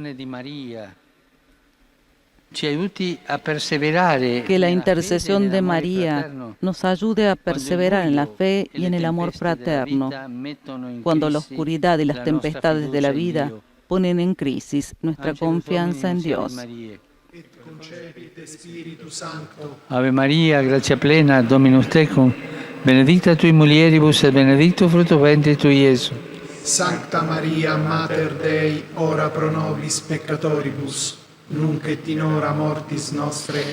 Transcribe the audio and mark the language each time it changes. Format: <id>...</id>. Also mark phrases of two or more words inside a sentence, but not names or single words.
<es>Que la intercesión de María nos ayude a perseverar en la fe y en el amor fraterno, cuando la oscuridad y las tempestades de la vida ponen en crisis nuestra confianza en Dios.</es> <la>Ave Maria, gratia plena, Dominus tecum, benedicta tui mulieribus et benedictus fructus ventris tui, Iesus. Sancta Maria, Mater Dei, ora pro nobis peccatoribus, nunc et in hora mortis nostre.</la>